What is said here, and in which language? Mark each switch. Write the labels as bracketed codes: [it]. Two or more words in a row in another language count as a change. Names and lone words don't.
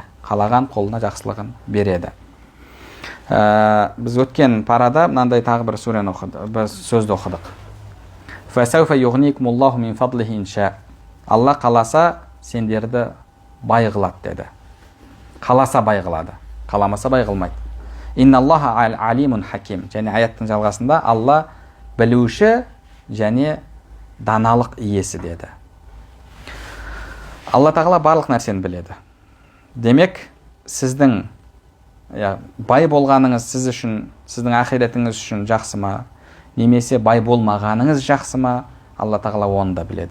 [kk] Қалаған құлына жақсылығын береді. Біз өткен парада мынандай тағы бір сүрені оқыдық, бір сөзді оқыдық. Алла қаласа сендерді бай қылады деді. Қаласа бай қылады, қаламаса бай қылмайды. [ar] إن الله عليم حكيم. [kk] Және аяттың жалғасында Алла білуші және даналық иесі деді. Алла тағала барлық нәрсені біледі. Демек, сіздің бай болғаныңыз сіз үшін, сіздің ақиретіңіз үшін жақсы ма, немесе бай болмағаныңыз жақсы ма, Алла тағала оны да біледі.